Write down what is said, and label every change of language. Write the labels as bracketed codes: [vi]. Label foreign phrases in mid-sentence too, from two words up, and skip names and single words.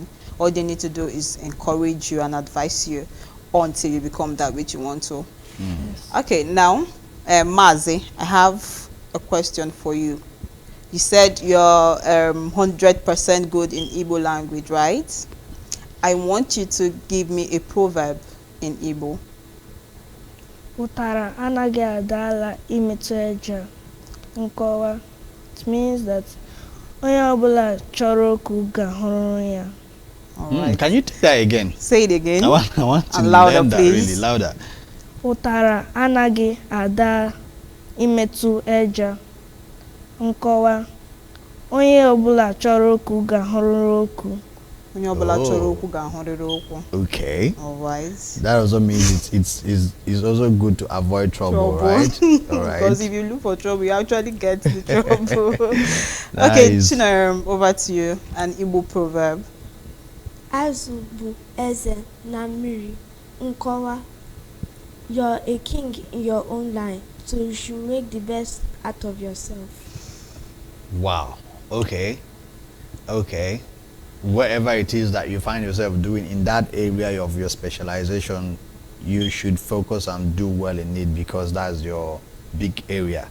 [en] All they need to do is encourage you and advise you until you become that which you want to. Yes. Okay, now, Mazi, I have a question for you. You said you're 100% good in Igbo language, right? I want you to give me a proverb in Igbo. [ig] Utara anagi adala imetu eja. Nkọwa. It means that onye ọbụla chọrọ okwu ga-ahụrụ ya. [en] Can you take that again? Say it again. I want to louder, learn that please. really louder. [ig] Ụtara anaghị ada imetụ eja. Nkọwa. Onye ọbụla chọrọ okwu ga-ahụrụ okwu. Onye ọbụla chọrọ okwu ga-ahụrịrị okwu. [en] Okay. All right. That also means it's also good to avoid trouble, right? All right. Because if you look for trouble, you actually get the trouble. Okay, Chinara, over to you. An Igbo proverb. [ig] Azụ bụ eze na mmiri. Nkọwa. [en] You're a king in your own line, so you should make the best out of yourself. Wow. Okay. Whatever it is that you find yourself doing in that area of your specialization, you should focus and do well in it, because that's your big area.